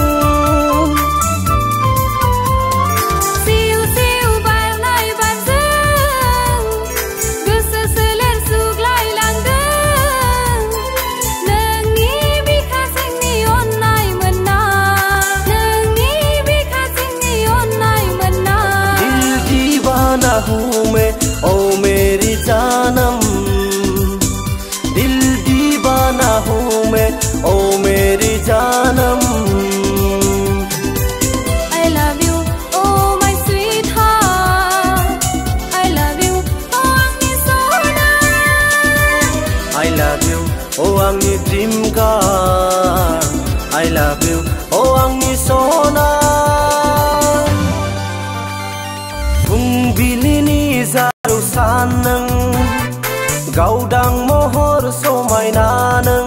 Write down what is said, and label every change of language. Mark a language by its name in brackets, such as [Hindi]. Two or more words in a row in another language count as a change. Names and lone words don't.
[Bodo] सिउ सिउ बारनाय बारजों गोसो सोलेर सुग्लायलांदों नोंनि बिखा जोंनि अननाय मोनना नोंनि बिखा जोंनि अननाय मोनना [Hindi] दिल दीवाना हूँ मैं ओ मेरी जानम दिल दीवाना हूँ मैं ओ मेरी जानम [English] I love you oh my sweetheart I love you oh [Bodo] आंनि सना [English] I love you oh [Bodo] आंनि [English] dream girl I love you oh [Bodo] आंनि सना फुंबिलिनि जारौ सान नों गावदां महर समायना नों